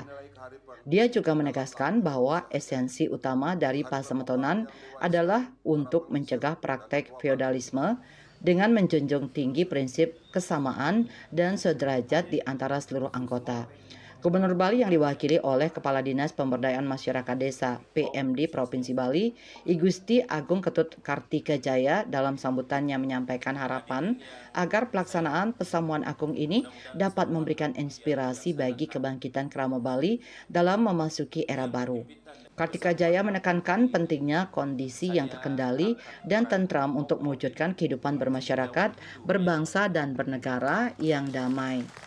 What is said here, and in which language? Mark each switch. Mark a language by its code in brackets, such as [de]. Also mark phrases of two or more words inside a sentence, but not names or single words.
[id] Dia juga menegaskan bahwa esensi utama dari Pesemetonan adalah untuk mencegah praktek feodalisme dengan menjunjung tinggi prinsip kesamaan dan sederajat di antara seluruh anggota. Gubernur Bali yang diwakili oleh Kepala Dinas Pemberdayaan Masyarakat Desa PMD Provinsi Bali, I Gusti Agung Ketut Kartika Jaya dalam sambutannya menyampaikan harapan agar pelaksanaan Persamuan Agung ini dapat memberikan inspirasi bagi kebangkitan kerama Bali dalam memasuki era baru. Kartika Jaya menekankan pentingnya kondisi yang terkendali dan tentram untuk mewujudkan kehidupan bermasyarakat, berbangsa, dan bernegara yang damai.